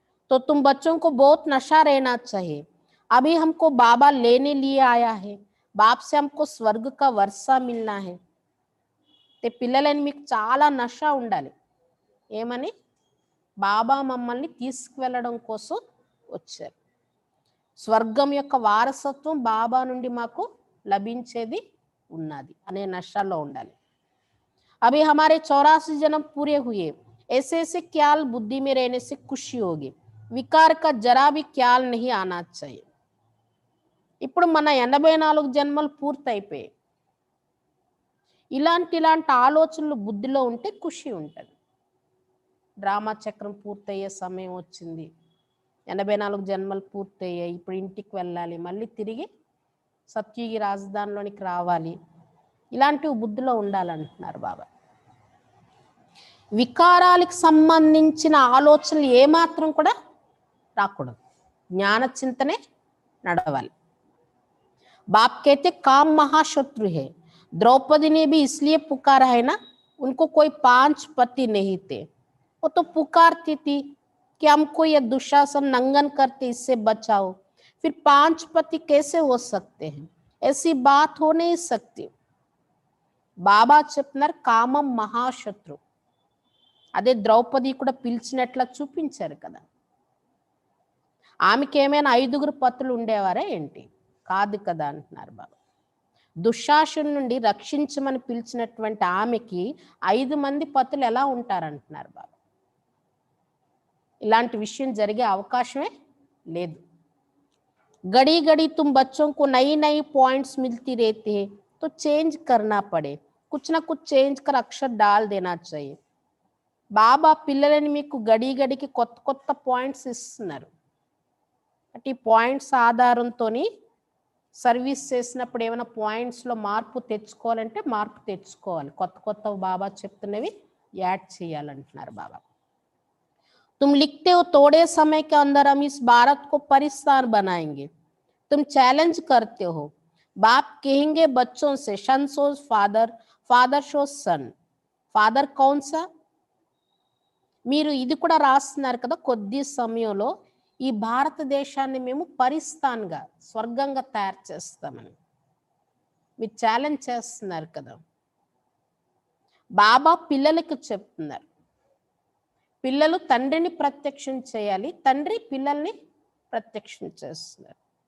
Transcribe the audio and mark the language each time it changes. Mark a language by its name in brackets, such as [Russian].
[Hindi] तो तुम बच्चों को बहुत नशा रहना चाहिए, अभी हमको बाबा लेने लिए आया है, बाप से हमको स्वर्ग का वर्षा मिलना है. [Telugu] పిల్లలని మీకు చాలా నష ఉండాలి. ఏమని? బాబా మమ్మల్ని తీసుకువెళ్ళడం కోసం వచ్చారు. స్వర్గం యొక్క వారసత్వం బాబా నుండి మాకు లభించేది ఉన్నది అనే నషలో ఉండాలి. [Hindi] अभी हमारे 84 जन्म पूरे हुए, ऐसे ऐसे ख्याल बुद्धि में रहने से खुशी होगी, विकार का जरा भी ख्याल नहीं आना चाहिए. [Telugu] ఇప్పుడు మన 84 జన్మలు పూర్తయిపోయాయి. ఇలాంటి ఆలోచనలు బుద్ధిలో ఉంటే ఖుషి ఉంటుంది. డ్రామా చక్రం పూర్తయ్యే సమయం వచ్చింది, 84 జన్మలు పూర్తయ్యాయి, ఇప్పుడు ఇంటికి వెళ్ళాలి, మళ్ళీ తిరిగి సత్యుగి రాజధానిలోనికి రావాలి, ఇలాంటివి బుద్ధిలో ఉండాలంటున్నారు బాబా. వికారాలకు సంబంధించిన ఆలోచనలు ఏమాత్రం కూడా రాకూడదు. జ్ఞాన చింతనే నడవాలి. [Hindi] बाप कहते काम महाशत्रु है, द्रौपदी ने भी इसलिए पुकारा है ना, उनको कोई 5 पति नहीं थे, वो तो पुकारती थी कि हमको ये दुशासन नंगन करते इससे बचाओ, फिर 5 पति कैसे हो सकते हैं, ऐसी बात हो नहीं सकती. [Telugu] బాబా చెప్తున్నారు కామం మహాశత్రు. అదే ద్రౌపది కూడా పిలిచినట్లా చూపించారు కదా. ఆమెకి ఏమైనా 5గురు పతులు ఉండేవారా ఏంటి? కాదు కదా అంటున్నారు బాబా. దుశ్శాసను నుండి రక్షించమని పిలిచినటువంటి ఆమెకి 5 మంది పతులు ఎలా ఉంటారంటున్నారు బాబా. ఇలాంటి విషయం జరిగే అవకాశమే లేదు. [Hindi] గడి గడి तुम बच्चों को नई नई पॉइंट्स मिलती रहती है तो चेंज करना पड़े, कुछ ना कुछ चेंज कर अक्षर डाल देना चाहिए. [Telugu] బాబా పిల్లలని మీకు గడి గడికి కొత్త కొత్త పాయింట్స్ ఇస్తున్నారు. అంటే ఈ పాయింట్స్ ఆధారంతోని సర్వీస్ చేసినప్పుడు ఏమైనా పాయింట్స్లో మార్పు తెచ్చుకోవాలంటే మార్పు తెచ్చుకోవాలి. కొత్త కొత్త బాబా చెప్తున్నవి యాడ్ చేయాలంటున్నారు బాబా. [Hindi] तुम लिखते हो थोड़े समय के अंदर हम इस भारत को परिस्तान बनाएंगे, तुम चैलेंज करते हो. बाप कहेंगे बच्चों से [English] Son shows father, father shows son. [Hindi] फादर कौन सा? [Telugu] మీరు ఇది కూడా రాస్తున్నారు కదా, కొద్ది సమయంలో ఈ భారతదేశాన్ని మేము పరిస్థాన్గా స్వర్గంగా తయారు చేస్తామని మీరు ఛాలెంజ్ చేస్తున్నారు కదా. బాబా పిల్లలకు చెప్తున్నారు, పిల్లలు తండ్రిని ప్రత్యక్షం చేయాలి, తండ్రి పిల్లల్ని ప్రత్యక్షం చేస్తున్నారు.